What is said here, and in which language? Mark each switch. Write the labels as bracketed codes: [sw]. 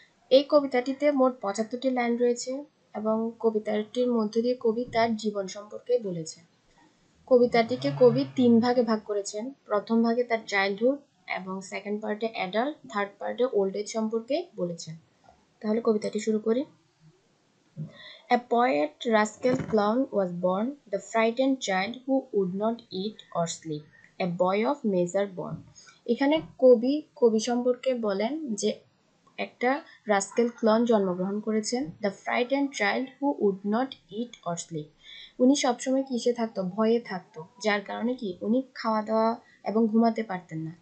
[bn] এই কবিতাটিতে মোট ৭৫টি লাইন রয়েছে এবং কবিতাটির মধ্য দিয়ে কবি তার জীবন সম্পর্কে বলেছে। কবিতাটিকে কবি ৩ ভাগে ভাগ করেছেন। প্রথম ভাগে তার চাইল্ডহুড এবং সেকেন্ড পার্টে অ্যাডাল্ট, থার্ড পার্টে ওল্ড এজ সম্পর্কে বলেছেন। তাহলে কবিতাটি শুরু করি। [en] A poet Rascal Clown was born, the frightened child who would not eat or sleep, a boy of measure born. [bn] এখানে কবি সম্পর্কে বলেন যে একটা রাস্কেল ক্লন জন্মগ্রহণ করেছেন, [en] The frightened child who would not eat or sleep. [bn] উনি সবসময় কিসে থাকতো? ভয়ে থাকতো, যার কারণে কি উনি খাওয়া দাওয়া এবং ঘুমাতে পারতেন না।